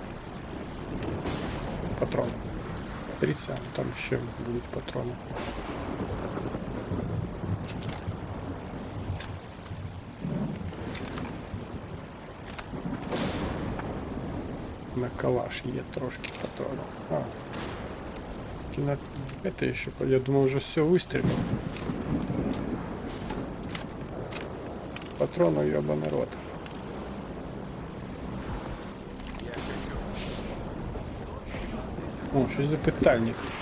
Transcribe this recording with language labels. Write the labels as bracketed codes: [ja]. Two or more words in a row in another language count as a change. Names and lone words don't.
[uk] Патрони. Дивіться, там ще будуть патрони. На калаш є трошки патронов. [ru] А. Кино... Это еще... Я думал, уже все выстрелил. Патронов, ёбаный рот. [uk] О, щось за питальник.